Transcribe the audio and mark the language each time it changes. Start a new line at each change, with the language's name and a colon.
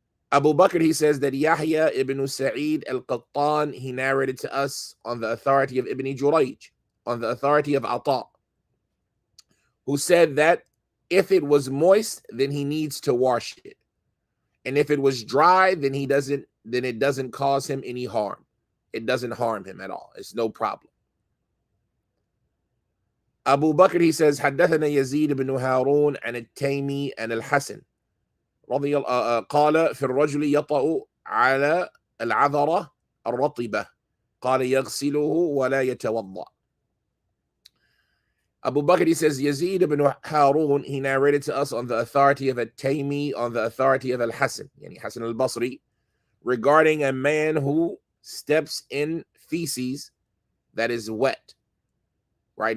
English: Abu Bakr, he says that Yahya ibn Sa'id al-Qattan, he narrated to us on the authority of Ibn Jurayj, on the authority of Ata, who said that if it was moist, then he needs to wash it. And if it was dry, then it doesn't cause him any harm. It doesn't harm him at all. It's no problem.
Arabic: Abu Bakr, he says, حدثنا يزيد بن هارون عن التيمي عن الحسن رضي الله قال في الرجل يطأ على العذرة الرطبة قال يغسله ولا يتوضأ.
English: Abu Bakr, he says, Yazid ibn Harun, he narrated to us on the authority of At-Taymi, on the authority of Al-Hasan, yani Hasan al-Basri, regarding a man who steps in feces that is wet, right?